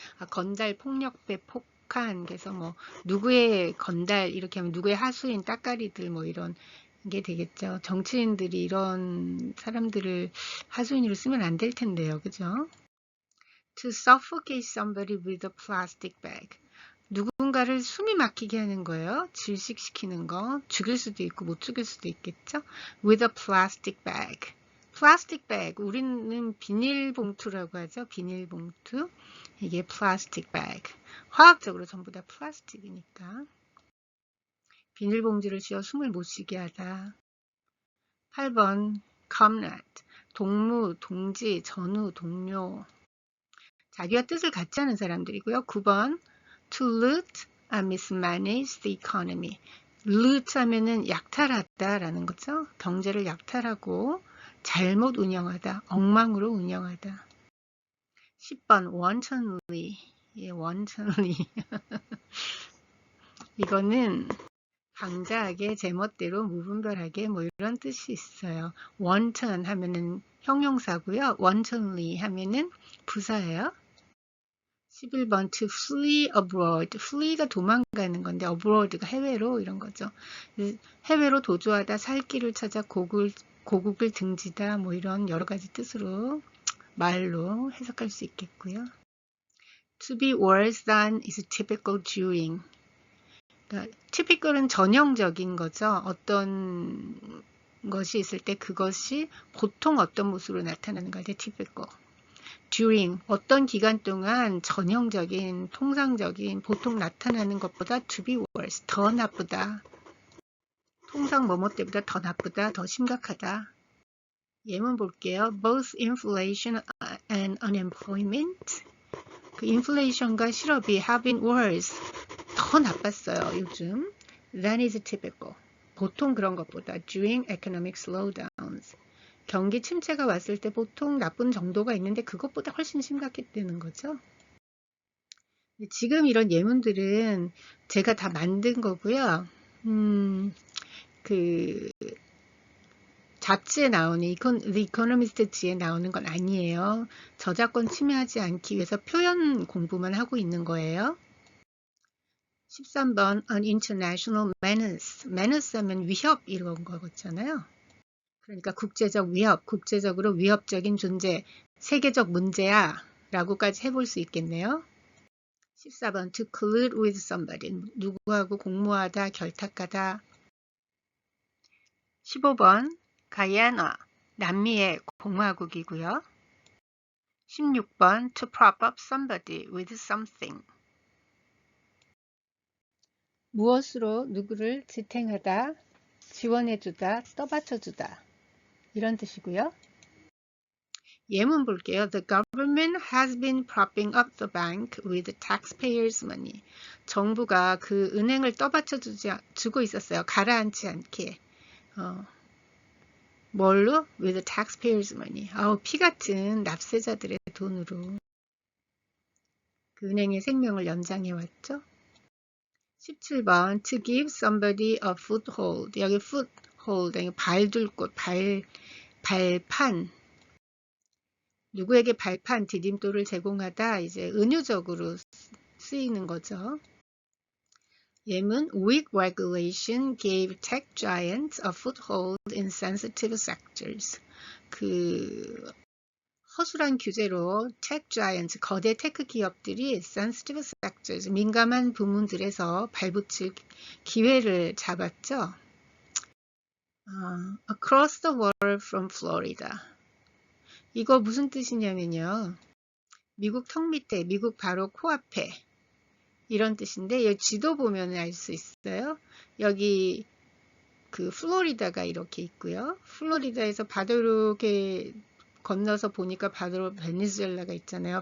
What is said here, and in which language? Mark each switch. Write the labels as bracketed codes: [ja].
[ko] 건달, 폭력배, 폭한. 그래서 뭐 누구의 건달 이렇게 하면 누구의 하수인, 따까리들 뭐 이런 게 되겠죠. 정치인들이 이런 사람들을 하수인으로 쓰면 안 될 텐데요. 그죠? [en] To suffocate somebody with a plastic bag. [ko] 누군가를 숨이 막히게 하는 거예요. 질식시키는 거. 죽일 수도 있고 못 죽일 수도 있겠죠. [en] With a plastic bag. [ko] 플라스틱 백, 우리는 비닐봉투라고 하죠. 비닐봉투. 이게 플라스틱 백. 화학적으로 전부 다 플라스틱이니까. 비닐봉지를 씌워 숨을 못 쉬게 하다. 8번 comrade, 동무, 동지, 전우, 동료. 자기와 뜻을 같이 하는 사람들이고요. [en] 9번 to loot and mismanage the economy. [ko] loot 하면은 약탈하다라는 거죠. 경제를 약탈하고 잘못 운영하다, 엉망으로 운영하다. 10번 wantonly. 예, wantonly. 이거는 방자하게, 제멋대로, 무분별하게 뭐 이런 뜻이 있어요. wanton 하면은 형용사고요. wantonly 하면은 부사예요. [en] 11번 to flee abroad. [ko] flee가 도망가는 건데 abroad가 해외로 이런 거죠. 해외로 도주하다, 살 길을 찾아 고국을 등지다 뭐 이런 여러 가지 뜻으로 말로 해석할 수 있겠고요. [en] To be worse than is typical during. [ko] 그러니까 typical은 전형적인 거죠. 어떤 것이 있을 때 그것이 보통 어떤 모습으로 나타나는 걸 typical. during 어떤 기간 동안 전형적인, 통상적인, 보통 나타나는 것보다 [en] to be worse, [ko] 더 나쁘다. 통상 뭐뭐 때보다 더 나쁘다, 더 심각하다. 예문 볼게요. [en] Both inflation and unemployment. [ko] 그 인플레이션과 실업이 [en] have been worse. [ko] 더 나빴어요, 요즘. [en] That is typical. [ko] 보통 그런 것보다 [en] during economic slowdowns. [ko] 경기 침체가 왔을 때 보통 나쁜 정도가 있는데 그것보다 훨씬 심각했다는 거죠. 지금 이런 예문들은 제가 다 만든 거고요. 그 잡지에 나오는 The Economist지에 나오는 건 아니에요. 저작권 침해하지 않기 위해서 표현 공부만 하고 있는 거예요. [en] 13번 An International Menace. [ko] Menace 하면 위협 이런 거잖아요. 그러니까 국제적 위협, 국제적으로 위협적인 존재, 세계적 문제야 라고까지 해볼 수 있겠네요. [en] 14번 To collude with somebody. [ko] 누구하고 공모하다, 결탁하다. 15번 가이아나. 남미의 공화국이고요. [en] 16번 To prop up somebody with something. [ko] 무엇으로 누구를 지탱하다, 지원해주다, 떠받쳐주다. 이런 뜻이고요. 예문 볼게요. [en] The government has been propping up the bank with taxpayers' money. [ko] 정부가 그 은행을 떠받쳐주고 있었어요. 가라앉지 않게. 뭘로? [en] With taxpayers' money. [ko] 피 같은 납세자들의 돈으로 그 은행의 생명을 연장해 왔죠. [en] 17번 To give somebody a foothold. [ko] 여기 [en] foothold, [ko] 발둘 곳, 발판. 누구에게 발판, 디딤돌을 제공하다 이제 은유적으로 쓰이는 거죠. 예문 [en] Weak regulation gave tech giants a foothold in sensitive sectors. [ko] 그 허술한 규제로 tech giants, 거대 테크 기업들이 sensitive sectors, 민감한 부문들에서 발붙일 기회를 잡았죠. [en] Across the water from Florida. [ko] 이거 무슨 뜻이냐면요. 미국 턱 밑에, 미국 바로 코앞에 이런 뜻인데 여기 지도 보면 알 수 있어요. 여기 그 플로리다가 이렇게 있고요. 플로리다에서 바다로 이렇게 건너서 보니까 바로 베네수엘라가 있잖아요.